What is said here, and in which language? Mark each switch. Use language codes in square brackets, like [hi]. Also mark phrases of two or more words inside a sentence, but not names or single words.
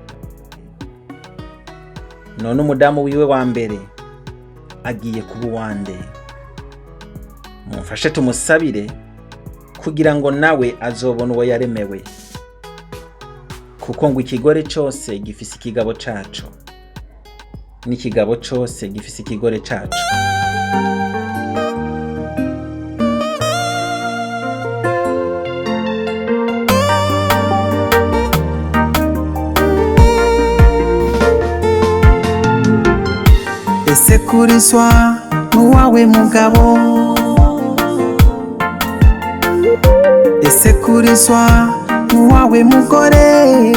[rn] None umudamu wiwe wa mbere agiye kuba uwande. Mumfashe tumusabire kugira ngo nawe azobona uwo yaremewe, kuko ngo ikigore cyose gifise ikigabo caco n'ikigabo cyose gifise ikigore caco. ese kurizwa n'uwawe mugabo ese kurizwa n'uwawe mugore